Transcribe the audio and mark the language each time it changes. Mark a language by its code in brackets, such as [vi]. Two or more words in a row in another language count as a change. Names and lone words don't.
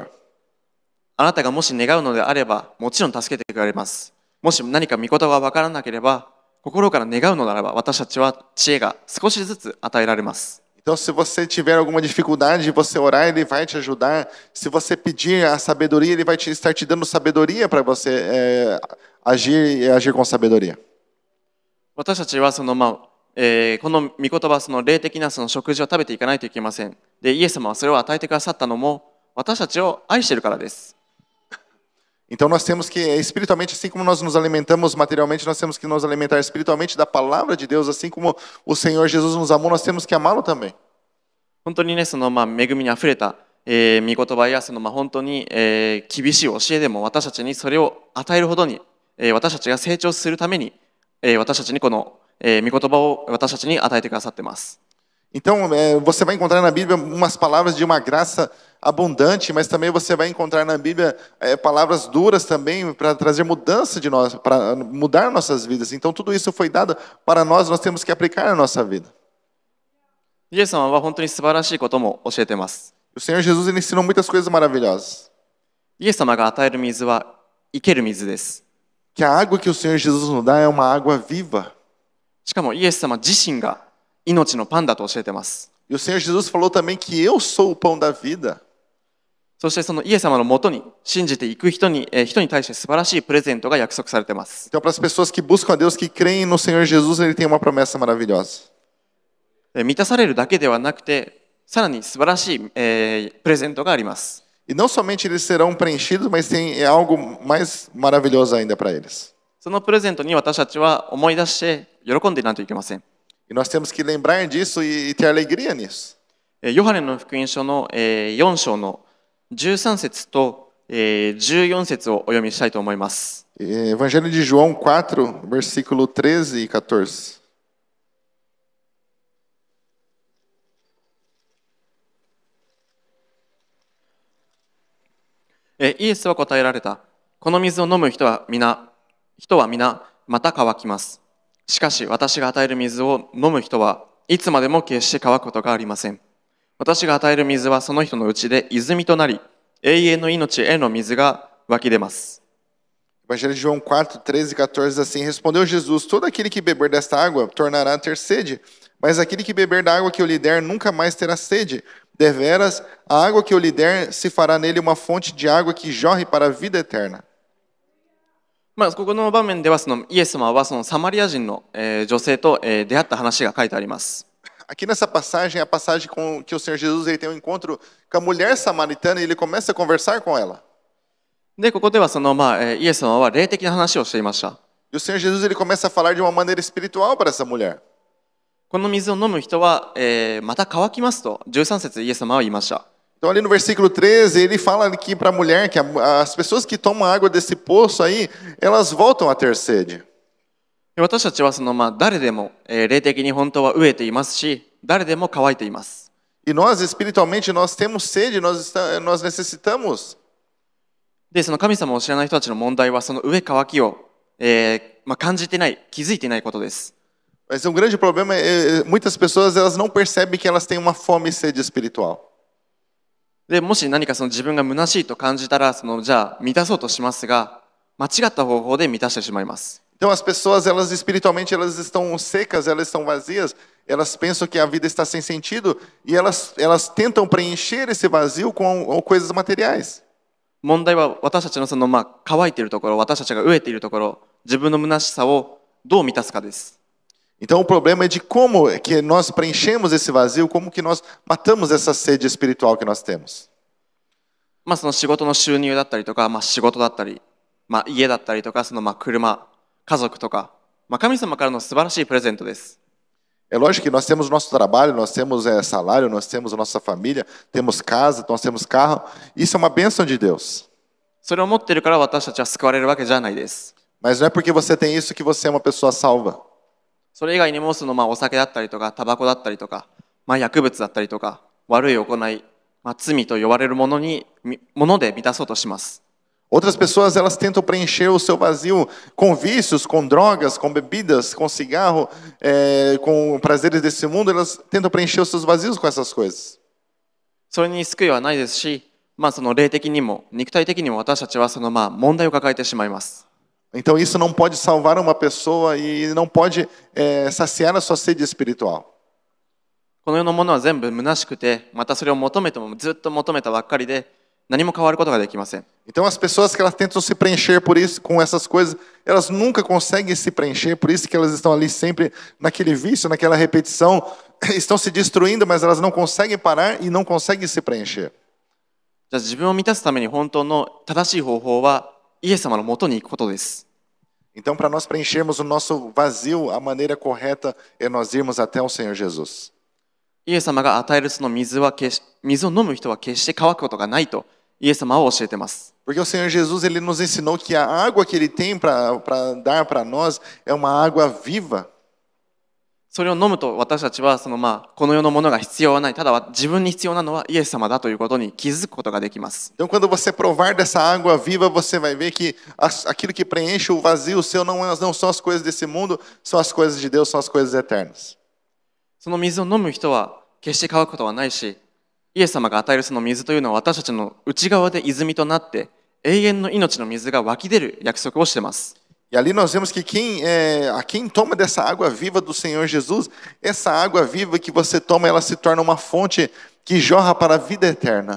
[ja] あなたがもし願うのであれば、もちろん助けてくれます。もし何か御言葉が分からなければ、心から願うのならば、私たちは知恵が少しずつ与えられます。 [pt] Então, se você tiver alguma dificuldade, você orar, ele vai te ajudar. Se você pedir a sabedoria, ele vai estar te dando sabedoria para você agir com sabedoria. [ja] 私たちはこの御言葉、その霊的なその食事を食べていかないといけません。で、イエス様はそれを与えてくださったのも、私たちを愛しているからです。 [pt] Então nós temos que, espiritualmente, assim como nós nos alimentamos materialmente, nós temos que nos alimentar espiritualmente da palavra de Deus, assim como o Senhor Jesus nos amou, nós temos que amá-lo também. [ja] 本当にね、その恵みにあふれた、御言葉やその本当に、厳しい教えでも私たちにそれを与えるほどに、私たちが成長するために、私たちにこの、御言葉を私たちに与えてくださっています。 [pt] Então, você vai encontrar na Bíblia umas palavras de uma graça abundante, mas também você vai encontrar na Bíblia palavras duras também para trazer mudança de nós, para mudar nossas vidas. Então, tudo isso foi dado para nós, nós temos que aplicar na nossa vida. [ja] イエス様は本当に素晴らしいことも教えています。 [pt] O Senhor Jesus, ele ensinou muitas coisas maravilhosas. [ja] イエス様が与える水は生ける水です。 [pt] Que a água que o Senhor Jesus nos dá é uma água viva. [ja] しかもイエス様自身が命のパンだと教えています。 [pt] E o Senhor Jesus falou também que eu sou o pão da vida. [ja] そしてそのイエス様のもとに信じていく人に対して素晴らしいプレゼントが約束されています。 [pt] Então, para as pessoas que buscam a Deus, que creem no Senhor Jesus, ele tem uma promessa maravilhosa. [ja] 満たされるだけではなくて、さらに素晴らしい、プレゼントがあります。 [pt] E não somente eles serão preenchidos, mas tem algo mais maravilhoso ainda para eles. [ja] そのプレゼントに私たちは思い出して喜んでいないといけません。 [pt] E nós temos que lembrar disso e ter alegria nisso. [ja] ヨハネの福音書の4章の13節と14節をお読みしたいと思います。 [pt] Evangelho de João 4, versículo 13 e 14. [ja] イエスは答えられた。この水を飲む人は皆また乾きます。しかし私が与える水を飲む人はいつまでも決して乾くことがありません。私が与える水はその人のうちで泉となり、永遠の命への水が湧き出ます。 [pt] Evangelho de João 4, 13 e 14 diz assim: Respondeu Jesus: Todo aquele que beber desta água tornará a ter sede, mas aquele que beber da água que eu lhe der nunca mais terá sede. Deveras, a água que eu lhe der se fará nele uma fonte de água que jorre para a vida eterna. [ja] ここの場面ではイエス様はそのサマリア人の、女性と、出会った話が書いてあります。 [pt] Aqui nessa passagem é a passagem com que o Senhor Jesus ele tem um encontro com a mulher samaritana e ele começa a conversar com ela. [ja] で、ここではイエス様は霊的な話をしていました。 [pt] E o Senhor Jesus ele começa a falar de uma maneira espiritual para essa mulher. [ja] この水を飲む人は、また乾きますと13節イエス様は言いました。 [pt] Então ali no versículo 13 ele fala aqui para a mulher que as pessoas que tomam água desse poço aí, elas voltam a ter sede. [ja] 私たちは誰でも、霊的に本当は飢えていますし、誰でも乾いています。 [pt] E nós espiritualmente nós temos sede, nós necessitamos. [ja] で、その神様を知らない人たちの問題はその飢え乾きを、感じてない、気づいていないことです。 [pt] Mas um grande problema é muitas pessoas elas não percebem que elas têm uma fome e sede espiritual. [ja] で、もし何か自分が虚しいと感じたらじゃあ満たそうとしますが、間違った方法で満たしてしまいます。 [pt] Então as pessoas elas espiritualmente elas estão secas, elas estão vazias, elas pensam que a vida está sem sentido e elas tentam preencher esse vazio com coisas materiais. [ja] 問題は私たちの乾いているところ、私たちが飢えているところ、自分の虚しさをどう満たすかです。 [pt] Então o problema é de como que nós preenchemos esse vazio, como que nós matamos essa sede espiritual que nós temos. [ja] その仕事の収入だったりとか、仕事だったり、家だったりとか、車、家族とか、神様からの素晴らしいプレゼントです。 [pt] É lógico que nós temos nosso trabalho, nós temos salário, nós temos nossa família, temos casa, nós temos carro. Isso é uma bênção de Deus. [ja] それを持っているから私たちは救われるわけじゃないです。 [pt] Mas não é porque você tem isso que você é uma pessoa salva. [ja] それ以外にもお酒だったりとか、タバコだったりとか、薬物だったりとか、悪い行い、罪と呼ばれるもので満たそうとします。 [pt] Outras pessoas elas tentam preencher o seu vazio com vícios, com drogas, com bebidas, com cigarro, com prazeres desse mundo. Elas tentam preencher os seus vazios com essas coisas. [ja] それに救いはないですし、その霊的にも肉体的にも私たちは問題を抱えてしまいます。 [pt] Então isso não pode salvar uma pessoa e não pode saciar a sua sede espiritual. [ja] この世のものは全部虚しくて、またそれを求めてもずっと求めたばっかりで何も変わることができません。 [pt] Então as pessoas que elas tentam se preencher por isso, com essas coisas, elas nunca conseguem se preencher, por isso que elas estão ali sempre naquele vício, naquela repetição, estão se destruindo, mas elas não conseguem parar e não conseguem se preencher. [ja] じゃあ自分を満たすために本当の正しい方法はイエス様のもとに行くことです。 [pt] Então para nós preenchermos o nosso vazio, a maneira correta é nós irmos até o Senhor Jesus. [ja] イエス様が与えるその水を飲む人は決して乾くことがないとイエス様は教えています。 [pt] Porque o Senhor Jesus ele nos ensinou que a água que ele tem para dar para nós é uma água viva. [ja] それを飲むと私たちはこの世のものが必要はない、ただ自分に必要なのはイエス様だということに気づくことができます。 [pt] Então quando você provar dessa água viva, você vai ver que aquilo que preenche o vazio seu não são as coisas desse mundo, são as coisas de Deus, são as coisas eternas. [ja] その水を飲む人は決して乾くことはないし、イエス様が与えるその水というのは私たちの内側で泉となって永遠の命の水が湧き出る約束をしています。 [pt] E ali nós vemos que quem toma dessa água viva do Senhor Jesus, essa água viva que você toma, ela se torna uma fonte que jorra para a vida eterna.